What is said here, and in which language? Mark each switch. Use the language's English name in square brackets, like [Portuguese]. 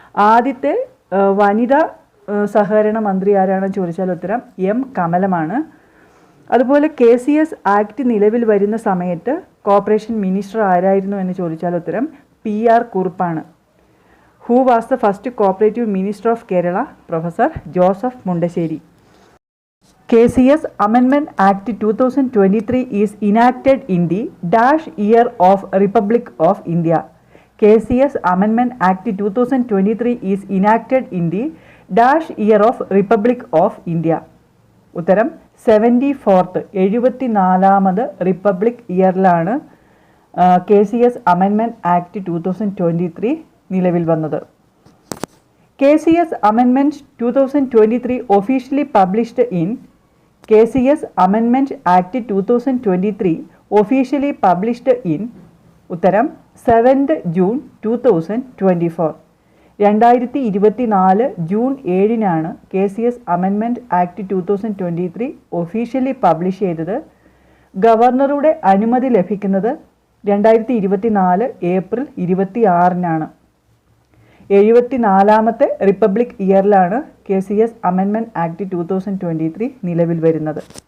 [Malayalam] ആദ്യത്തെ വനിതാ സഹകരണ മന്ത്രി ആരാണെന്ന് ചോദിച്ചാൽ ഉത്തരം M. കമലമാണ്. അതുപോലെ KCS ആക്ട് നിലവിൽ വരുന്ന സമയത്ത് കോർപ്പറേഷൻ മിനിസ്റ്റർ ആരായിരുന്നു എന്ന് ചോദിച്ചാൽ ഉത്തരം PR കുറുപ്പാണ്. [English] Who was the first cooperative minister of Kerala? [Malayalam] Professor Joseph Mundassery. [English] KCS Amendment Act 2023 is enacted in the dash year of Republic of India. KCS Amendment Act 2023 is enacted in the dash year of Republic of India. [Malayalam] ഉത്തരം 74th 74th republic ഇയറിലാണ് KCS Amendment Act 2023 നിലവിൽ വന്നത്. [English] KCS Amendment 2023 officially published in KCS Amendment Act 2023 officially published in [Malayalam] ഉത്തരം [English] 7th June 2024. [Malayalam] 2024 June 7 KCS Amendment Act 2023 officially publish ചെയ്തത്. ഗവർണറുടെ അനുമതി ലഭിക്കുന്നത് 2024 April 26 74th republic ഇയറിലാണ് KCS Amendment Act 2023 നിലവിൽ വരുന്നത്.